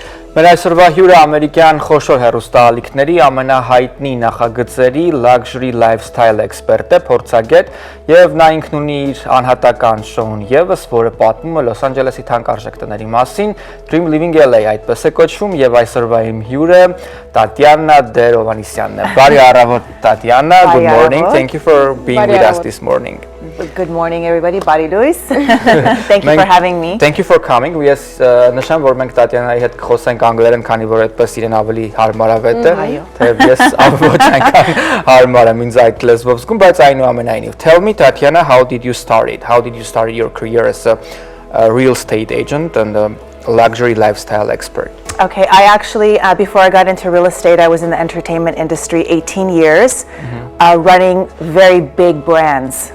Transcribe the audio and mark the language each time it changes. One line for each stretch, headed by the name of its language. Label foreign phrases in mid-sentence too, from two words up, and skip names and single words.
Armenian: Մեր այսօրվա հյուրը ամերիկյան խոշոր հեռուստաալիքների ամենահայտնի նախագծերի
English: luxury lifestyle
Armenian: էքսպերտ է, փորձագետ, եւ նա ինքն ունի իր անհատական շոուն եւս, որը պատմում է Լոս Անջելեսի թանկարժեք տների մասին, dreamlivingLA այդպես է կոչվում, եւ այսօրվա իմ հյուրը Tatianaderovanessianն է։ Բարի առավոտ Tatiana,
English: good morning. Thank you for being with us this morning. Good morning everybody,
Armenian: Բարի լույս.
English: Thank you for having me. Thank you for coming.
Armenian: Ես նշեմ, որ մենք Տատյանայի հետ խոսենք անգլերեն, քանի որ այդպես իրեն ավելի հարմարավետ է, թեև ես ոչ այնքան հարմար եմ ինձ այդ լեզվով զգում, բայց այնուամենայնիվ.
English: Tell me, Tatiana, how did you start it? How did you start your career as a real estate agent and a luxury lifestyle expert? Okay, I actually, before I got into real estate, I was in the entertainment industry 18 years, running very big brands.